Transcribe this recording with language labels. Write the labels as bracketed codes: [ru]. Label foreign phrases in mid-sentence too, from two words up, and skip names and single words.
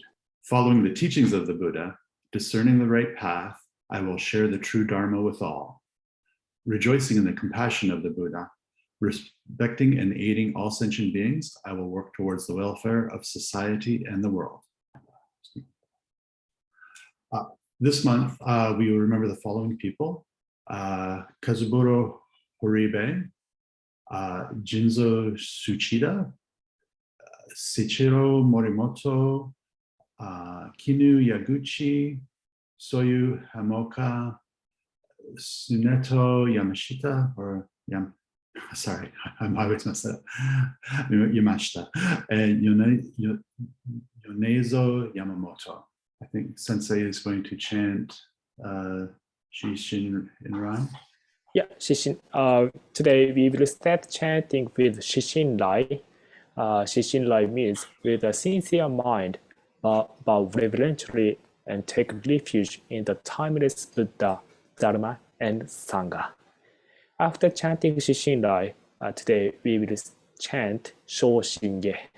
[en] Following the teachings of the Buddha, discerning the right path, I will share the true Dharma with all. Rejoicing in the compassion of the Buddha, respecting and aiding all sentient beings, I will work towards the welfare of society and the world. This month, we will remember the following people: Kazuburo Horibe, Jinzo Tsuchida, Seichiro Morimoto, Kinu Yaguchi, Soyu Hamoka, Suneto Yamashita, sorry, I always mess that up, Yamashita, and Yonezo Yamamoto. I think Sensei is going to chant Shishin in rhyme. Yeah, Shishin. Today we will start chanting with Shishin Rai. Shishin Rai means with a sincere mind, bow reverently and take refuge in the timeless Buddha, Dharma, and Sangha. After chanting Shishin Rai, today we will chant Shoshinge.